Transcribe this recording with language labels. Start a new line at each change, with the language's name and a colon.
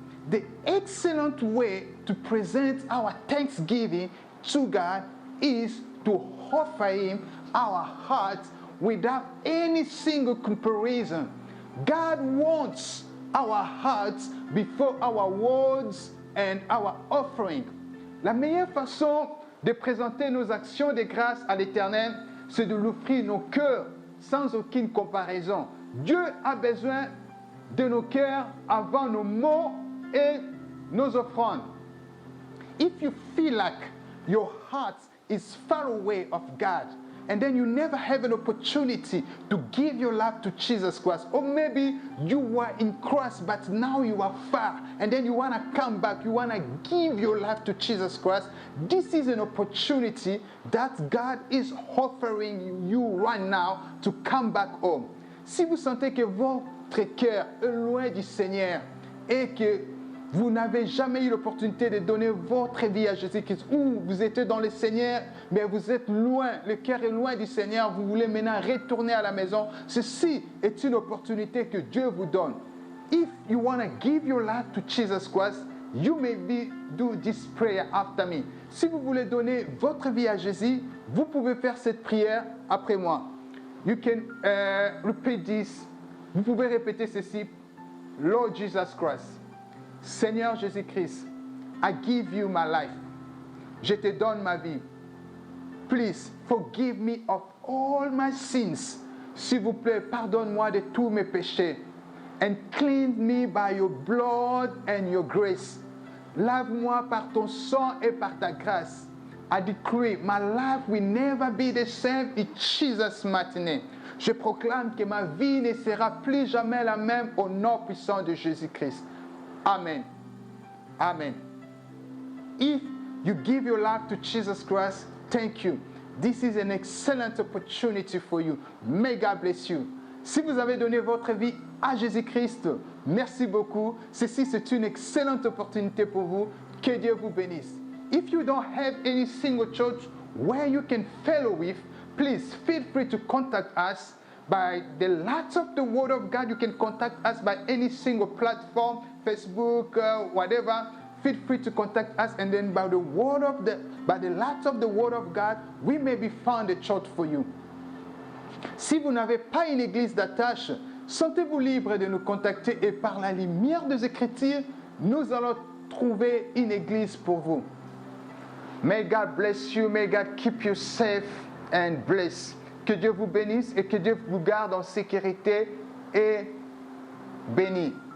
English: The excellent way to present our thanksgiving to God is to offer Him our hearts without any single comparison. God wants our hearts before our words and our offering.
French: La meilleure façon de présenter nos actions de grâce à l'Éternel, c'est de l'offrir nos cœurs sans aucune comparaison. Dieu a besoin de nos cœurs avant nos mots et nos offrandes.
English: If you feel like your heart is far away of God, and then you never have an opportunity to give your life to Jesus Christ, or maybe you were in Christ but now you are far, and then you want to come back, you want to give your life to Jesus Christ, this is an opportunity that God is offering you right now to come back home.
French: Si vous sentez que votre cœur est loin du Seigneur et que vous n'avez jamais eu l'opportunité de donner votre vie à Jésus-Christ, ou vous êtes dans le Seigneur, mais vous êtes loin, le cœur est loin du Seigneur, vous voulez maintenant retourner à la maison, ceci est une opportunité que Dieu vous donne.
English: If you want to give your life to Jesus Christ, you may do this prayer after me.
French: Si vous voulez donner votre vie à Jésus, vous pouvez faire cette prière après moi.
English: You can repeat this.
French: Vous pouvez répéter ceci.
English: Lord Jesus Christ, Seigneur Jésus-Christ, I give you my life.
French: Je te donne ma vie.
English: Please forgive me of all my sins.
French: S'il vous plaît, pardonne-moi de tous mes péchés.
English: And cleanse me by your blood and your grace.
French: Lave-moi par ton sang et par ta grâce.
English: I decree my life will never be the same in Jesus' mighty name.
French: Je proclame que ma vie ne sera plus jamais la même au nom puissant de Jésus-Christ. Amen. Amen.
English: If you give your life to Jesus Christ, thank you. This is an excellent opportunity for you. May God bless you.
French: Si vous avez donné votre vie à Jésus-Christ, merci beaucoup. Ceci, c'est une excellente opportunité pour vous. Que Dieu vous bénisse.
English: If you don't have any single church where you can follow with, please feel free to contact us by the light of the Word of God. You can contact us by any single platform, Facebook, whatever. Feel free to contact us, and then by the light of the Word of God, we may be found a church for you.
French: Si vous n'avez pas une église d'attache, sentez-vous libre de nous contacter et par la lumière des Écritures, nous allons trouver une église pour vous.
English: May God bless you. May God keep you safe and blessed.
French: Que Dieu vous bénisse et que Dieu vous garde en sécurité et béni.